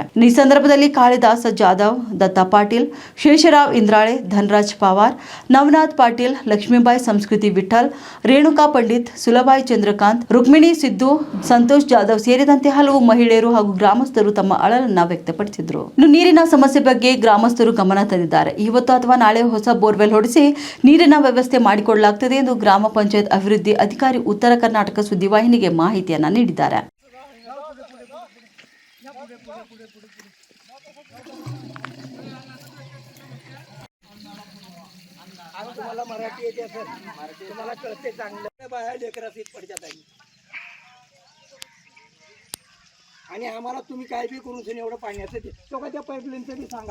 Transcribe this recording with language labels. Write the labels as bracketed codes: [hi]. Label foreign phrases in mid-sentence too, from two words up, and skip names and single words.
[kn] ಈ ಸಂದರ್ಭದಲ್ಲಿ ಕಾಳಿದಾಸ ಜಾಧವ್, ದತ್ತಾ ಪಾಟೀಲ್, ಶೇಷರಾವ್ ಇಂದ್ರಾಳೆ, ಧನರಾಜ್ ಪವಾರ್, ನವನಾಥ್ ಪಾಟೀಲ್, ಲಕ್ಷ್ಮೀಬಾಯಿ ಸಂಸ್ಕೃತಿ ವಿಠಲ್, ರೇಣುಕಾ ಪಂಡಿತ್, ಸುಲಭಾಯಿ ಚಂದ್ರಕಾಂತ್, ರುಕ್ಮಿಣಿ ಸಿದ್ದು, ಸಂತೋಷ್ ಜಾಧವ್ ಸೇರಿದಂತೆ ಹಲವು ಮಹಿಳೆಯರು ಹಾಗೂ ಗ್ರಾಮಸ್ಥರು ತಮ್ಮ ಅಳಲನ್ನ ವ್ಯಕ್ತಪಡಿಸಿದರು. ಇನ್ನು ನೀರಿನ ಸಮಸ್ಯೆ ಬಗ್ಗೆ ಗ್ರಾಮಸ್ಥರು ಗಮನ ತಂದಿದ್ದಾರೆ. ಇವತ್ತು ಅಥವಾ ನಾಳೆ ಹೊಸ ಬೋರ್ವೆಲ್ ಹೊಡೆಸಿ ನೀರಿನ ವ್ಯವಸ್ಥೆ ಮಾಡಿಕೊಳ್ಳಲಾಗುತ್ತದೆ ಎಂದು ಗ್ರಾಮ ಪಂಚಾಯತ್ ಅಭಿವೃದ್ಧಿ ಅಧಿಕಾರಿ ಉತ್ತರ ಕರ್ನಾಟಕ ಸುದ್ದಿವಾಹಿನಿಗೆ ಮಾಹಿತಿಯನ್ನ ನೀಡಿದ್ದಾರೆ. [mr] तुम्हाला मराठी येते सर, तुम्हाला कळते चांगलं. बाहेर लेकरा सीट पडतात आणि आम्हाला तुम्ही काय बी करून एवढं पाण्याचं ते तो का त्या पाईपलाईनचं बी सांगा.